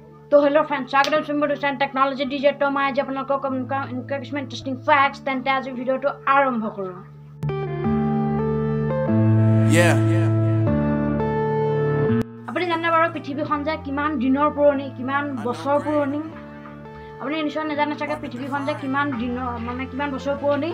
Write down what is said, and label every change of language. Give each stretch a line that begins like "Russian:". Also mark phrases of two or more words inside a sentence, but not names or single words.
Hindi: तो हेलो फ्रेंड्स, स्वागत है टेक्नोलॉजी डीजे तो मैं आज
Assamese: আপোনালোকক কিছুমান
English: interesting facts
Assamese: তেন্তে আজি ভিডিওটো আৰম্ভ কৰো। আপুনি জানে বাৰু পৃথিৱীখন যে কিমান দিনৰ পুৰণি, কিমান বছৰ পুৰণি? আপুনি নিশ্চয় নাজানে চাগে পৃথিৱীখন যে কিমান দিনৰ মানে কিমান বছৰ পুৰণি।